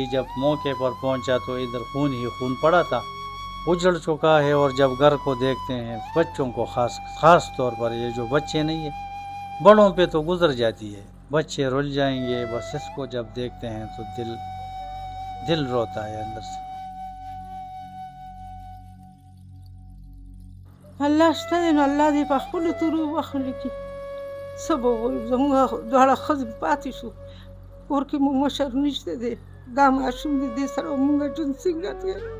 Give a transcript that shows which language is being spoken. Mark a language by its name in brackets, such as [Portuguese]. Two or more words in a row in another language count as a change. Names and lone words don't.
[Urdu] جب موقع پر پہنچا تو ادھر خون ہی خون پڑا تھا، اجڑ چکا ہے۔ اور جب گھر کو دیکھتے ہیں، بچوں کو خاص طور پر، یہ جو بچے نہیں ہیں، بڑوں پہ تو گزر جاتی ہے، بچے رل جائیں گے بس۔ اس کو جب دیکھتے ہیں تو دل روتا ہے اندر سے۔ [Pashto] الله شته نو الله دې په خپلو تورو وبخښلي کړي. څه به ووایو، زموږ دواړه ښځې پاتې شو، کور کې مو مشر نشته دی، دا ماشوم دی، دې سره مونږ ژوند څنګه تېر.